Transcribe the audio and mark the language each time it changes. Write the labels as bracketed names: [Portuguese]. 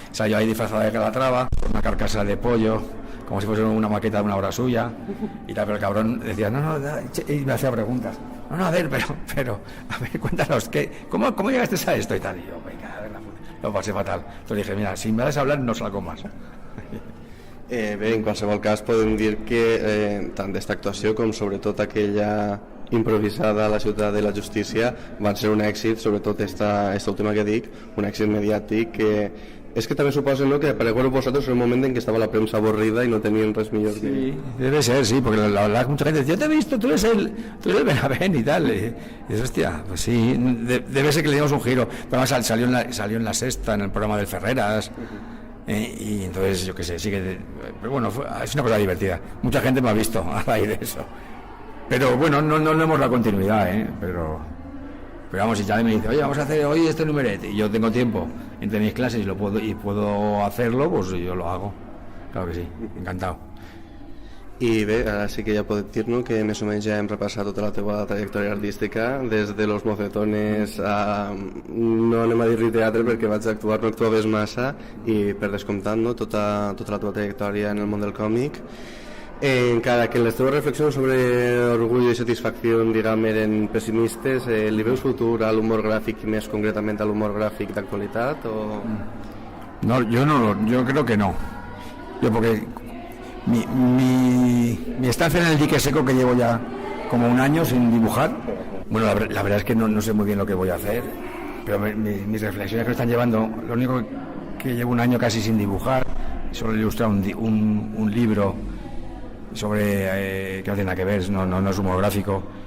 [Spanish] O sea, yo ahí disfrazado de Calatrava, con una carcasa de pollo, como si fuese una maqueta de una obra suya, y tal, pero el cabrón decía, no, y me hacía preguntas. No, a ver, pero, a ver, cuéntanos, ¿cómo llegaste a esto y tal? Y yo, venga, a ver la puta. Lo pasé fatal. Entonces dije, mira, si me das a hablar, no salgo más. [Catalan] Bé, en qualsevol cas podem dir que tant d'esta actuació com sobretot aquella improvisada a la Ciutat de la Justícia van ser un èxit, sobretot esta última que dic, un èxit mediàtic que és que també suposa, ¿no?, que aparegueu vosotros en un moment en que estava la premsa avorrida [Spanish] y no tenían [Catalan] res millor que... [Spanish] Sí, debe ser, sí, porque la verdad mucha gente dice, yo te he visto, tú eres el Benavent y tal, y dices, hostia, pues sí, debe ser que le dimos un giro, pero además salió en La Sexta, en el programa del Ferreras, y entonces, yo qué sé, sí que... Pero bueno, es una cosa divertida, mucha gente me ha visto a raíz de eso, pero bueno, no hemos la continuidad, pero vamos, si ya me dice, oye, vamos a hacer hoy este numerete, y yo tengo tiempo entre mis clases y puedo hacerlo, pues yo lo hago, claro que sí, encantado. [Catalan] I bé, ara sí que ja podem dir-nos que més o menys ja hem repassat tota la teva trajectòria artística, des de Los Mocetones a... no anem a dir-li teatre perquè vaig actuar, no actuaves massa, i per descomptat, no, tota la teva trajectòria en el món del còmic. Encara que les teves reflexions sobre orgull i satisfacció, diguem, eren pessimistes, li veus futur a l'humor gràfic i més concretament a l'humor gràfic d'actualitat? O... [Spanish] No, yo creo que no. Yo porque mi estancia en el dique seco, que llevo ya como un año sin dibujar, bueno, la verdad es que no sé muy bien lo que voy a hacer, pero mis reflexiones que me están llevando, lo único que llevo un año casi sin dibujar, solo ilustrar un libro sobre, que no tiene nada que ver, no es humor gráfico,